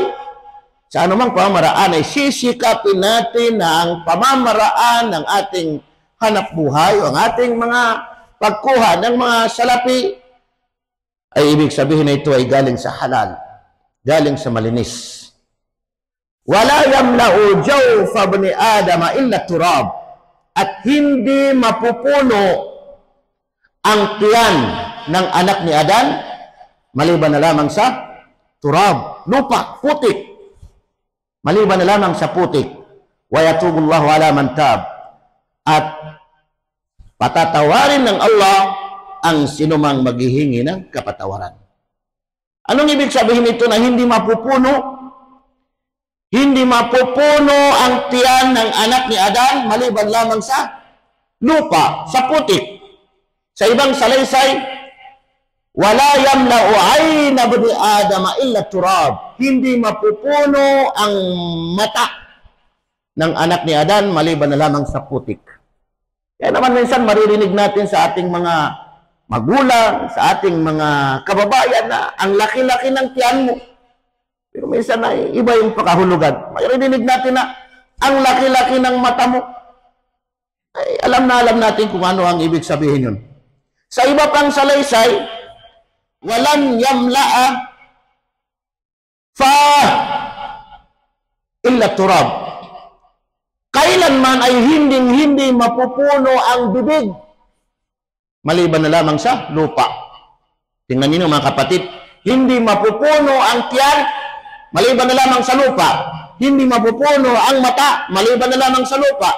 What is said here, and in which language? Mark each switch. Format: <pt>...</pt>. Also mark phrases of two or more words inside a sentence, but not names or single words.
<tl>Sa anumang pamamaraan ay sisikapin natin na ang pamamaraan ng ating hanap buhay o ang ating mga pagkuha ng mga salapi ay ibig sabihin na ito ay galing sa halal, galing sa malinis.</tl> <ar>ولا يملأ جوف ابن آدم إلا التراب,</ar> <tl>at hindi mapupuno ang tiyan ng anak ni Adan maliban na lamang sa turab, lupa, putik. Maliban na lamang sa putik.</tl> <ar>ويتوب الله على من تاب,</ar> <tl>at patatawarin ng Allah ang sinumang maghihingi ng kapatawaran. Anong ibig sabihin nito na hindi mapupuno? Hindi mapupuno ang tiyan ng anak ni Adan maliban lamang sa lupa, sa putik. Sa ibang salaysay,</tl> <ar>ولا يملأ عين بني آدم إلا التراب.</ar> <tl>Hindi mapupuno ang mata ng anak ni Adan maliban na lamang sa putik. Kaya naman minsan maririnig natin sa ating mga magulang, sa ating mga kababayan na ang laki-laki ng tiyan mo. Pero minsan na iba yung pakahulugan. Maririnig natin na ang laki-laki ng mata mo. Ay, alam natin kung ano ang ibig sabihin yun. Sa iba pang salaysay,</tl> <ar>ولن يملأ فاه إلا التراب.</ar> <tl>Kailanman ay hindi mapupuno ang bibig maliban na lamang sa lupa. Tingnan niyo mga kapatid, hindi mapupuno ang tiyan maliban na lamang sa lupa. Hindi mapupuno ang mata maliban na lamang sa lupa.</tl>